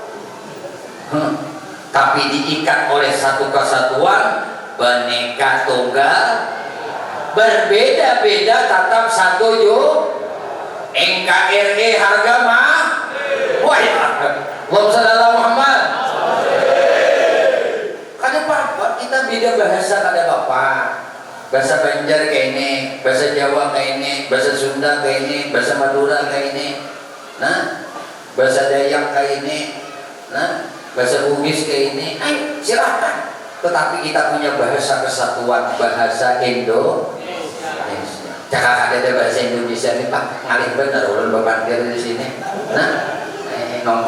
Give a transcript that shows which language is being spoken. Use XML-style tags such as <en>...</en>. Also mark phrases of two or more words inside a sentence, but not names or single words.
<id>Tapi diikat oleh satu kesatuan, Bhinneka Tunggal, berbeda-beda tetap satu yuk. NKRI harga mah. Wah ya,</id> <ar>اللهم صل على محمد.</ar> <bjn>Kada apa-apa kita beda bahasa kada apa-apa.</bjn> <id>Bahasa Banjar kayak ini, bahasa Jawa kayak ini, bahasa Sunda kayak ini, bahasa Madura kayak ini. Nah, bahasa Dayak kayak ini. Nah, bahasa Bugis kayak ini. Ayo silakan. Tetapi kita punya bahasa kesatuan, bahasa Indonesia.</id> <bjn>Cakap ada bahasa Indonesia ini Pak, ngalih bener ulun bebandir di sini.</bjn>